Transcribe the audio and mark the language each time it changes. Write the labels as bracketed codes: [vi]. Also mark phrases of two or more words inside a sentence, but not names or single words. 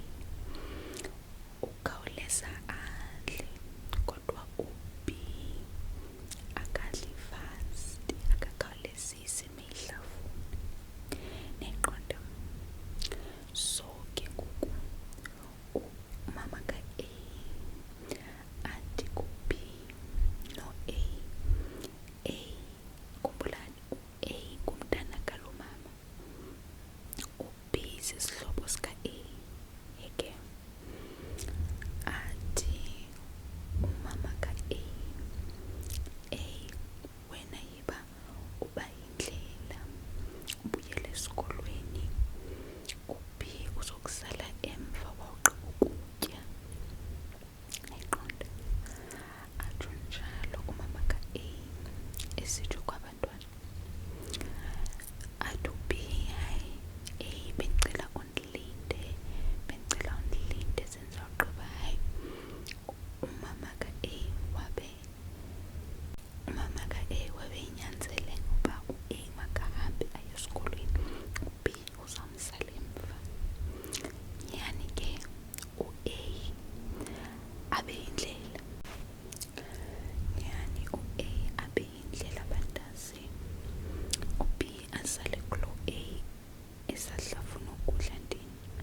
[xh] ukhawuleza adle kodwa u-B akadli fast, akakhawulezisi meyidlavuna, neqonda. So ke ngoku umama ka-A athi ku-B no-A, A khumbulani u-A ngumntana kalo mama, u-B sisihlobo sika-A, yeke. Athi umama ka-A, A wena yiba uba yindlela ubuyele esikolweni, u-B uzokusala emva wawuqaba ukutya, ayiqonda. Atsho njalo umama ka-A esitsho kwabantwana. Athi u-B hayi A bendicela undilinde senzawugqiba. Hayi umama ka-A wabe inyanzele uba u-A makahambe aye esikolweni, u-B uzamsala emva. Yani ke u-A abe yindlela, yani u-A abe yindlela bantazi, u-B asale kulo A esahlafuna ukudla ndini.